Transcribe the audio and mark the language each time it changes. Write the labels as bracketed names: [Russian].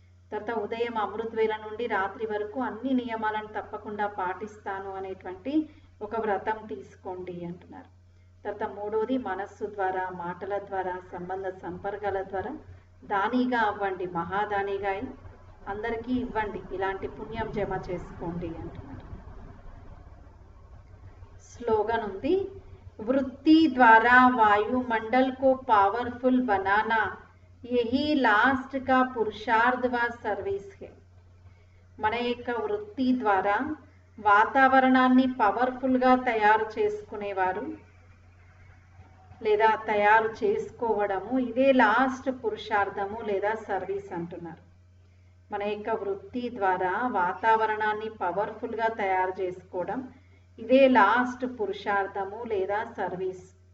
[Telugu] తర్వాత ఉదయం అమృత వేళ నుండి రాత్రి వరకు అన్ని నియమాలను తప్పకుండా పాటిస్తాను అనేటువంటి ఒక వ్రతం తీసుకోండి అంటున్నారు. తర్వాత మూడోది, మనస్సు ద్వారా, మాటల ద్వారా, సంబంధ సంపర్కాల ద్వారా దానిగా అవ్వండి, మహాదానిగా అందరికీ ఇవ్వండి, ఇలాంటి పుణ్యం జమ చేసుకోండి అంటున్నారు. స్లోగన్ ఉంది, వృత్తి ద్వారా [Hindi] वायुमंडल को पावरफुल बनाना यही लास्ट का पुरुषार्थ व सर्विस है. [Telugu] మన యొక్క వృత్తి ద్వారా వాతావరణాన్ని పవర్ఫుల్గా తయారు చేసుకునేవారు లేదా తయారు చేసుకోవడము ఇదే లాస్ట్ పురుషార్థము లేదా సర్వీస్ అంటున్నారు. మన యొక్క వృత్తి ద్వారా వాతావరణాన్ని పవర్ఫుల్గా తయారు చేసుకోవడం ఇదే లాస్ట్ పురుషార్థము లేదా సర్వీస్.